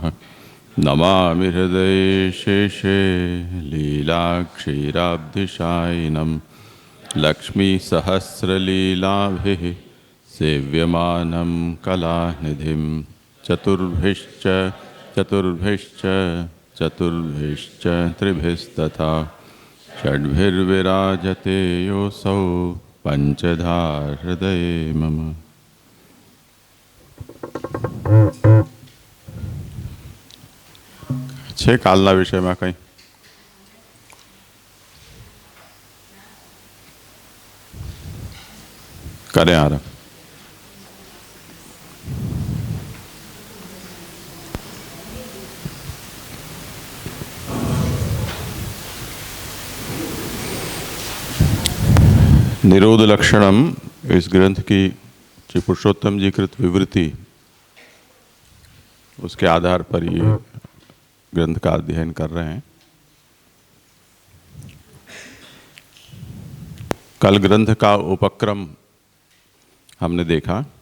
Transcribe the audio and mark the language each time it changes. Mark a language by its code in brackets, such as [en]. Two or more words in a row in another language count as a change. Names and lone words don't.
[sa] नमामि हृदये शेषे लीलाक्षीराब्धिशायिनं लक्ष्मीसहस्रलीलाभिः सेव्यमानं कलानिधिं। चतुर्भिश्च त्रिभिस्तथा षड्भिर्विराजते योऽसौ पंचधा हृदये मम। [gu] છે કાલના વિષયમાં કંઈ? કરે આરંભ. [hi] निरोध लक्षणम इस ग्रंथ की श्री पुरुषोत्तम जी कृत विवृत्ति, उसके आधार पर ये ग्रंथ का अध्ययन कर रहे हैं। कल ग्रंथ का उपक्रम हमने देखा।